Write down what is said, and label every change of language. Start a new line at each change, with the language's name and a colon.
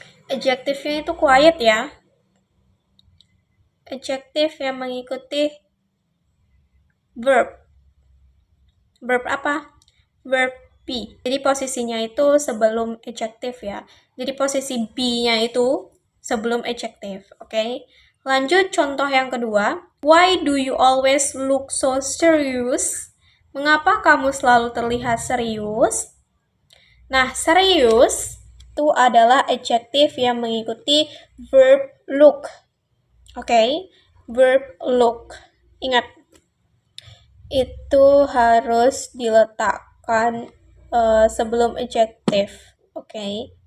Indonesian: Adjektifnya itu quiet ya. Adjektif yang mengikuti verb. Verb apa? Verb be. Jadi posisinya itu sebelum adjektif ya. Jadi posisi be-nya itu sebelum adjektif. Oke. Lanjut contoh yang kedua.
English: Why do you always look so serious?
Indonesian: Mengapa kamu selalu terlihat serius? Nah, serius itu adalah adjektif yang mengikuti verb look. Oke. Verb look. Ingat, itu harus diletakkan sebelum adjektif. Oke.